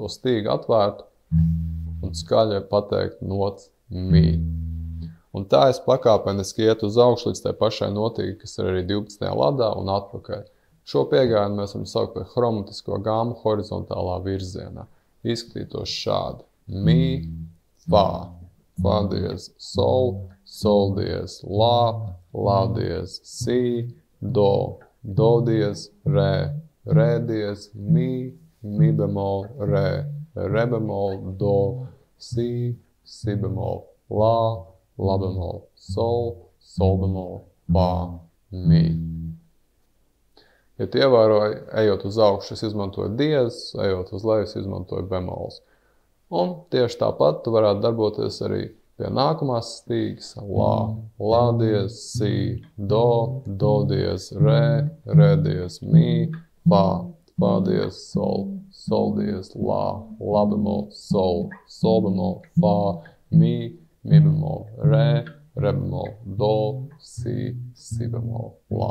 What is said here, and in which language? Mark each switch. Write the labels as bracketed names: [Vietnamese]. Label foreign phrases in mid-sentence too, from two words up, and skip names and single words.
[Latvian] stīgu atvērtu un skaļi pateikt nots mi. Un tā es pakāpeniski iet uz augšu līdz tai pašai notī, kas ir arī 12. ladā un atpakaļ. Šo piegājienu mēs varam saukt par hromatisko gāmu horizontālā virzienā. Izskatītos šādi. Mi, fa, fa diez, sol, sol diez, la, la diez, si, do, do diez, re, re diez, mi bemol, re, re bemol, do, si, si bemol, la, la bemol, sol bemol, fa, mi. Ja tu ievēroji, ejot uz augšu, es izmantoju diez, ejot uz leju, es izmantoju bemols. Un tieši tāpat tu varētu darboties arī pie nākamās stīgas, la diez, si, do diez, re diez, mi, fa diez, sol diez, la bemol, sol bemol, fa, mi bemol, re bemol, do, si bemol, la.